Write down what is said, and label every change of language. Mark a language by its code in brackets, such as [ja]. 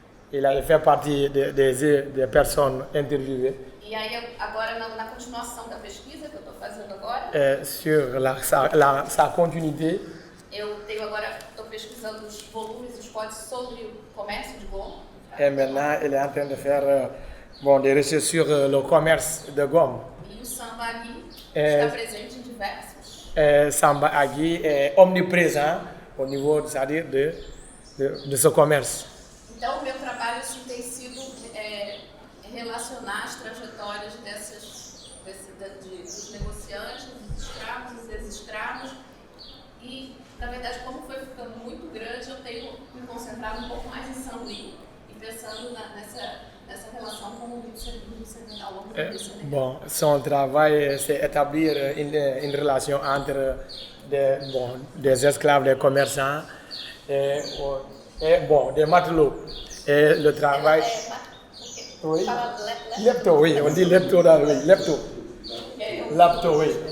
[fr] Il a fait partie des personnes interviewées. [pt] E aí, agora, na continuação da pesquisa que eu estou fazendo agora... [fr] Sur sa continuité. [pt] Eu estou pesquisando os volumes, os códigos sobre o comércio de goma. [fr] Et maintenant, il est en train de faire des recherches sur le commerce de gomme. [pt] E o Samba Agui está presente em diversos. [fr] Samba Agui est omniprésent au niveau, c'est-à-dire de ce commerce. [pt] Então, o meu trabalho tem sido relacionar as trajetórias dos negociantes, dos escravos, dos ex-escravos. E, na verdade, como foi ficando muito grande, eu tenho me concentrado um pouco mais em Saint-Louis e pensando nessa relação com o Senegal. [fr] Son travail, c'est établir une relation entre des esclaves, des commerçants et des matelots. Et le travail... Oui. Lepto, oui, on dit lepto là, oui, lepto. Lepto, oui.